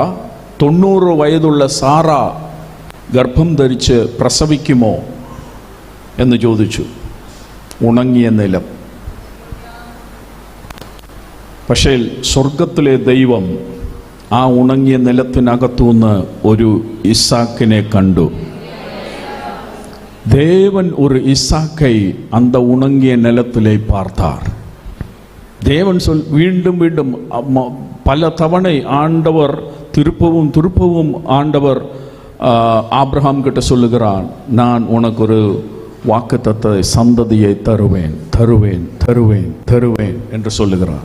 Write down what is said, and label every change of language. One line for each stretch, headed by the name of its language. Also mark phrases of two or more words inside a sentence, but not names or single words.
Malayalam: 90 വയതുള്ള സാറ ഗർഭം ധരിച്ച് പ്രസവിക്കുമോ എന്ന് ചോദിച്ചു. ഉണങ്ങിയ നിലം. പക്ഷേ സ്വർഗത്തിലെ ദൈവം ആ ഉണങ്ങിയ നിലത്തിനകത്തുനിന്ന് ഒരു ഇസാക്കിനെ കണ്ടു.
Tamil: தேவன் ஒரு இசாக்கை அந்த உணங்கிய நிலத்திலே பார்த்தார். தேவன் மீண்டும் மீண்டும் பல தவணை ஆண்டவர் திருப்பவும் ஆண்டவர் ஆபிரகாம் கிட்ட சொல்லுகிறான், நான் உனக்கு ஒரு வாக்குத்தத்த சந்ததியை தருவேன் தருவேன் தருவேன் தருவேன் என்று சொல்லுகிறார்.